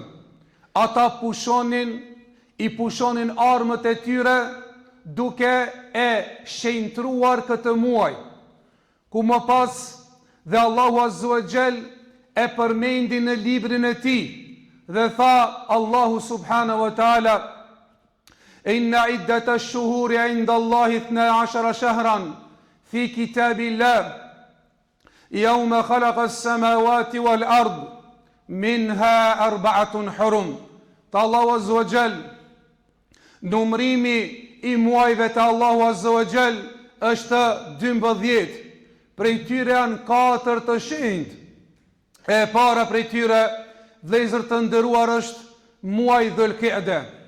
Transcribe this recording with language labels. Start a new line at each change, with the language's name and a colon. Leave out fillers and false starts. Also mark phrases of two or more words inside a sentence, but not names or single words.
Albanian: Ata i pushonin armët e tyre duke e shenjtruar këtë muaj. Ku më pas dhe Allahu
Arabic: عز وجل
Albanian: e përmendi në librin e tij dhe tha Allahu
Arabic: سبحانه وتعالى: إن عدة الشهور عند الله 12 شهرا في كتاب الله يوم خلق السماوات والأرض منها 4 حرم.
Albanian: Ta Allahu
Arabic: عز وجل,
Albanian: numrimi i muajve të Allahu
Arabic: عز وجل
Albanian: është 12. Prej tyre janë 4 të shenjtë. E para prej tyre, vëllezër të nderuar, është muaji Dhul Qa'da.